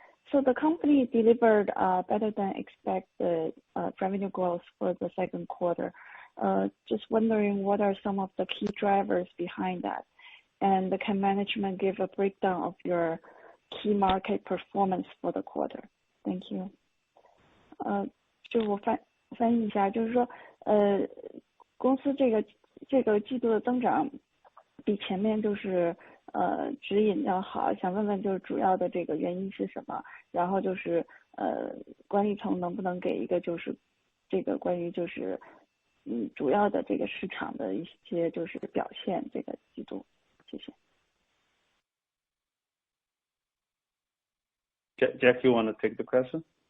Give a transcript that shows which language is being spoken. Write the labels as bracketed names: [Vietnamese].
[English] So the company delivered better than expected revenue growth for the second quarter. Just wondering what are some of the key drivers behind that? And can management give a breakdown of your key market performance for the quarter? Thank you. [Chinese] 就我翻译一下，就是说，公司这个季度的增长比前面就是指引要好，想问问就是主要的这个原因是什么？然后就是管理层能不能给一个就是这个关于就是主要的这个市场的一些就是表现这个季度，谢谢。 [English] Jack, you want to take the question?